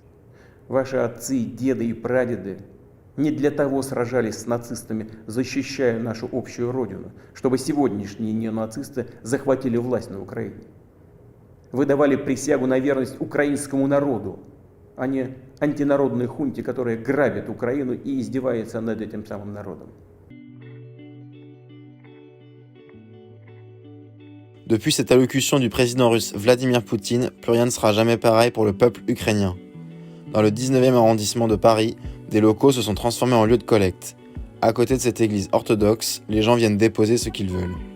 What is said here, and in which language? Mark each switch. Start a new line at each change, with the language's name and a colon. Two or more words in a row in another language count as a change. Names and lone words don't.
Russian: Ваши отцы, деды и прадеды не для того сражались с нацистами, защищая нашу общую родину, чтобы сегодняшние неонацисты захватили власть на Украине. Вы давали присягу на верность украинскому народу, а не антинародной хунте, которая грабит Украину и издевается над этим самым народом.
French: Depuis cette allocution du président russe Vladimir Poutine, plus rien ne sera jamais pareil pour le peuple ukrainien. Dans le 19e arrondissement de Paris, des locaux se sont transformés en lieux de collecte. À côté de cette église orthodoxe, les gens viennent déposer ce qu'ils veulent.